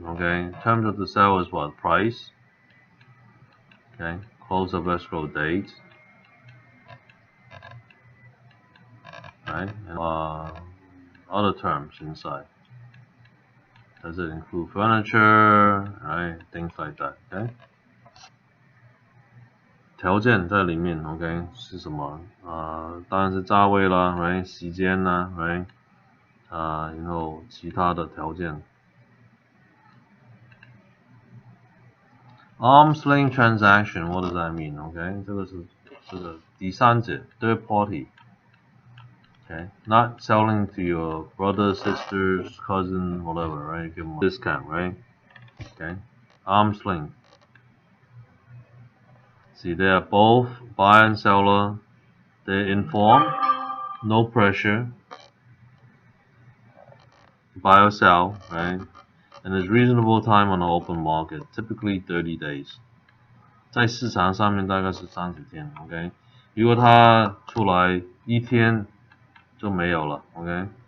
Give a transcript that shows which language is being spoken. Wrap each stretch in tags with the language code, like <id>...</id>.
<en>Okay, terms of the sale is what? Price. Okay, close of escrow date. Right, and other terms inside. Does it include furniture? Right, things like that. Okay.</en> <zh>条件在里面 ，OK 是什么？当然是价位啦 ，right， 时间啦 ，right， 然后其他的条件。</zh> <en>Arm's length transaction, what does that mean? OK，</en> <zh>这个是第三者</zh> <en>third party. Okay, not selling to your brother, sisters, cousin, whatever, right? Give them a discount, right? Okay, arm's length. See, they are both buyer and seller. They're informed, no pressure, buy or sell, right? And there's reasonable time on the open market, typically 30 days.</en> <zh>在市场上面大概是30天 ，OK。如果它出来一天就没有了 ，OK。</zh>